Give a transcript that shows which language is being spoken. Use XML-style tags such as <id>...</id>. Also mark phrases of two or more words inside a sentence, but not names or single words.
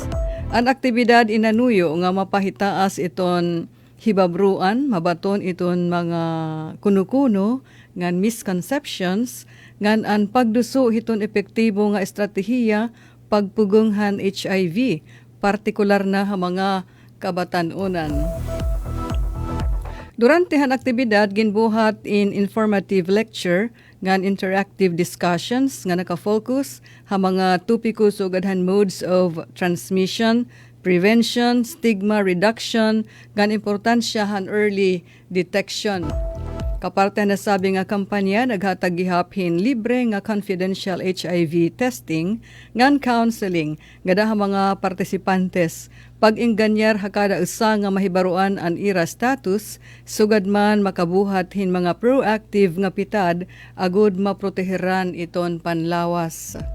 <war>Ang aktibidad inanuyo nga mapahitaas iton hibabruan, mabaton iton mga kuno-kuno ngan misconceptions ngan ang pagduso hiton epektibo nga estratehiya pagpugunghan HIV, partikular na ha mga kabatanunan. Durante han aktibidad ginbuhat in</war> <en>informative lecture</en> <war>ngan</war> <en>interactive discussions</en> <war>nga naka-focus ha mga topiko sugadhan</war> <en>modes of transmission, prevention, stigma reduction,</en> <war>ngan importansya han</war> <en>early detection.</en> <war>Kaparte na sabi nga kampanya, naghatag gihaphin libre nga</war> <en>confidential HIV testing,</en> <war>ngan counseling, gada mga partisipantes, pag-inganyar hakada usa nga mahibaruan ang ira status, sugad man makabuhat hin mga proactive nga pitad, agud maproteheran iton panlawas.</war>